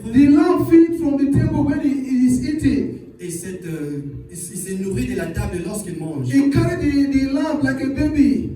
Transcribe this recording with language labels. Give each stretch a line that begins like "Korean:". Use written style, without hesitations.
English: The lamb feeds from the table when he is eating.
French: et il s'est nourri de la table lorsqu'il mange.
English: He carried the lamb like a baby.